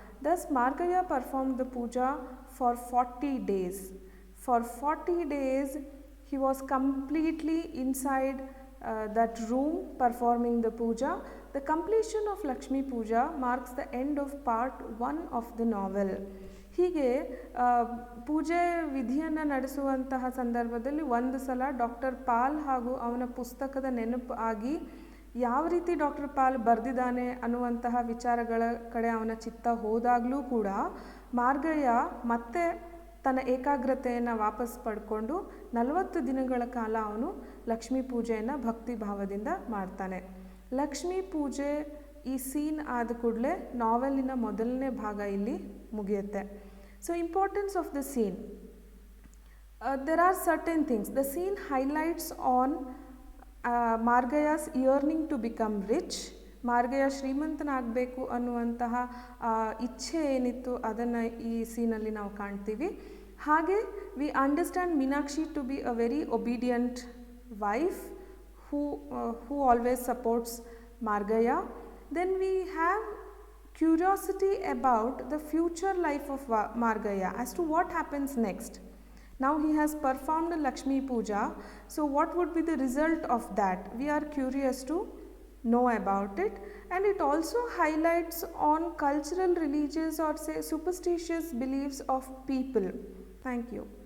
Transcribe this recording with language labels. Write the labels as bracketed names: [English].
[English] Thus Margaya performed the puja for 40 days. For 40 days he was completely inside that room performing the puja. The completion of Lakshmi Puja marks the end of part 1 of the novel. [Kannada] ಹೀಗೆ ಪೂಜೆ ವಿಧಿಯನ್ನು ನಡೆಸುವಂತಹ ಸಂದರ್ಭದಲ್ಲಿ ಒಂದು ಸಲ doctor Pal ಹಾಗೂ ಅವನ ಪುಸ್ತಕದ ನೆನಪು ಆಗಿ ಯಾವ ರೀತಿ ಡಾಕ್ಟರ್ ಪಾಲ್ ಬರೆದಿದ್ದಾನೆ ಅನ್ನುವಂತಹ ವಿಚಾರಗಳ ಕಡೆ ಅವನ ಚಿತ್ತ ಹೋದಾಗಲೂ ಕೂಡ ಮಾರ್ಗಯ್ಯ ಮತ್ತೆ ತನ್ನ ಏಕಾಗ್ರತೆಯನ್ನು ವಾಪಸ್ ಪಡ್ಕೊಂಡು 40 ದಿನಗಳ ಕಾಲ ಅವನು ಲಕ್ಷ್ಮೀ ಪೂಜೆಯನ್ನು ಭಕ್ತಿ ಭಾವದಿಂದ ಮಾಡ್ತಾನೆ. ಲಕ್ಷ್ಮೀ ಪೂಜೆ ಈ ಸೀನ್ ಆದ ಕೂಡಲೇ ನಾವೆಲಿನ ಮೊದಲನೇ ಭಾಗ ಇಲ್ಲಿ ಮುಗಿಯುತ್ತೆ. [English] So importance of the scene, there are certain things. The scene highlights on Margaya's yearning to become rich. [Kannada] Margayya ಶ್ರೀಮಂತನಾಗಬೇಕು ಅನ್ನುವಂತಹ ಇಚ್ಛೆ ಏನಿತ್ತು ಅದನ್ನು ಈ ಸೀನಲ್ಲಿ ನಾವು ಕಾಣ್ತೀವಿ. [English] ಹಾಗೆ we understand Meenakshi to be a very obedient wife who always supports Margaya. Then we have curiosity about the future life of Margaya as to what happens next. Now he has performed Lakshmi Puja, so what would be the result of that? We are curious to know about it, and it also highlights on cultural, religious or say superstitious beliefs of people. Thank you.